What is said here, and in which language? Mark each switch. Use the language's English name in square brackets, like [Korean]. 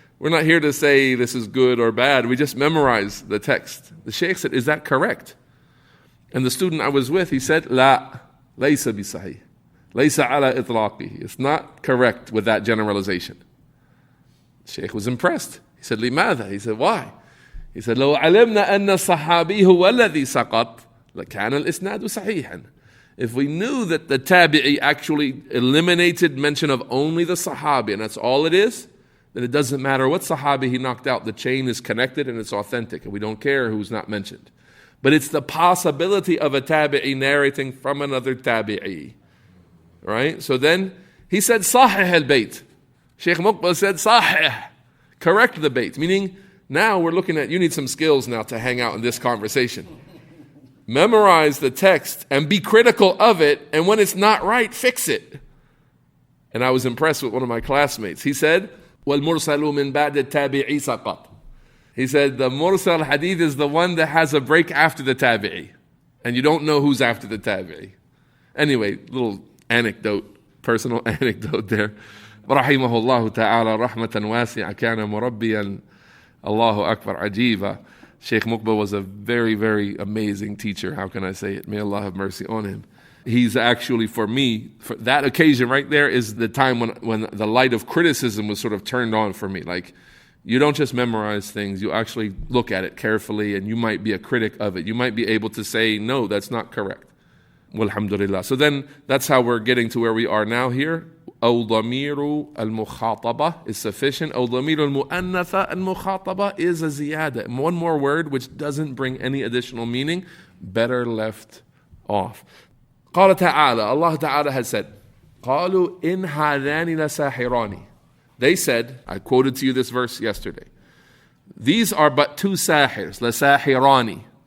[English] We're not here to say this is good or bad. We just memorize the text. The shaykh said, is that correct? And the student I was with, he said, [Arabic] لا ليس بصحيح. ليس على إطلاقه. [English] It's not correct with that generalization. The shaykh was impressed. He said, [Arabic] لماذا? [English] He said, why? [Arabic] He said, لو علمنا أن الصحابي هو الذي سقط لكان الإسناد صحيحا. [English] If we knew that the tabi'i actually eliminated mention of only the sahabi, and that's all it is, then it doesn't matter what sahabi he knocked out. The chain is connected and it's authentic, and we don't care who's not mentioned. But it's the possibility of a tabi'i narrating from another tabi'i. Right? So then he said, Sahih al-Bayt. Sheikh Muqbil said, Sahih. Correct the Bayt. Meaning, now we're looking at, you need some skills now to hang out in this conversation. Memorize the text and be critical of it, and when it's not right, fix it. And I was impressed with one of my classmates. He said, [Arabic] وَالْمُرْسَلُ مِنْ بَعْدِ التَّابِعِي سَقَطْ. [English] He said, the mursal hadith is the one that has a break after the tabi'i. And you don't know who's after the tabi'i. Anyway, little anecdote, personal anecdote there. [Arabic] رحمه الله تعالى رحمة واسعة كان مربيا الله أكبر عجيبا. [English] Sheikh Muqbil was a very, very amazing teacher. How can I say it? May Allah have mercy on him. He's actually, for me, for that occasion right there is the time when the light of criticism was sort of turned on for me. Like, you don't just memorize things, you actually look at it carefully, and you might be a critic of it. You might be able to say, no, that's not correct. Walhamdulillah. So then, that's how we're getting to where we are now here. [Arabic] أو ضمير المخاطبة [English] is sufficient. [Arabic] أو ضمير المؤنثة المخاطبة [English] is a ziyada. One more word which doesn't bring any additional meaning, better left off. [Arabic] قال تعالى, [English] Allah Ta'ala has said, [Arabic] قالوا إن هذان لساحران. [English] They said, I quoted to you this verse yesterday. These are but two sahirs, لساحران.